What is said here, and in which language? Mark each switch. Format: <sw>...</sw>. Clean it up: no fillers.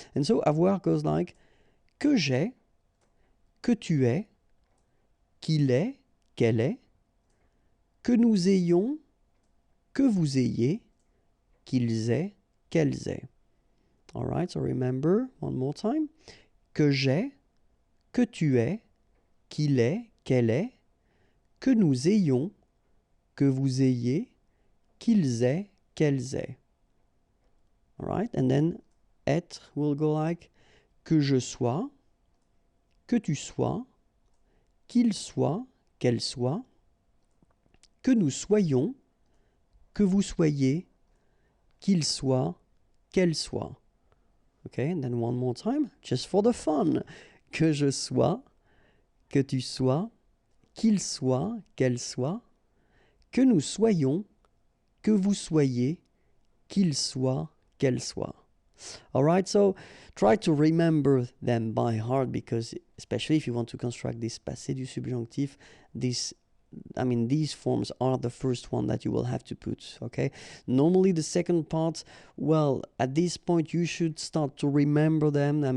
<en>And so avoir goes like</en> <fr>que j'ai, que tu es, qu'il est, qu'elle est, que nous ayons, que vous ayez, qu'ils aient, qu'elles aient.</fr> <en>All right, so remember one more time.</en> <fr>Que j'ai, que tu es, qu'il est, qu'elle est, que nous ayons, que vous ayez, qu'ils aient, qu'elles aient.</fr> <en>All right, and then être will go like</en> <fr>que je sois, que tu sois, qu'il soit, qu'elle soit, que nous soyons, que vous soyez, qu'il soit, qu'elle soit.</fr> <en>Okay, and then one more time, just for the fun.</en> <fr>Que je sois, que tu sois, qu'il soit, qu'elle soit, que nous soyons, que vous soyez, qu'il soit, qu'elle soit.</fr> <en>All right, so try to remember them by heart, because especially if you want to construct this passé du subjonctif, these forms are the first one that you will have to put, okay? Normally the second part, well, at this point you should start to remember them.</en>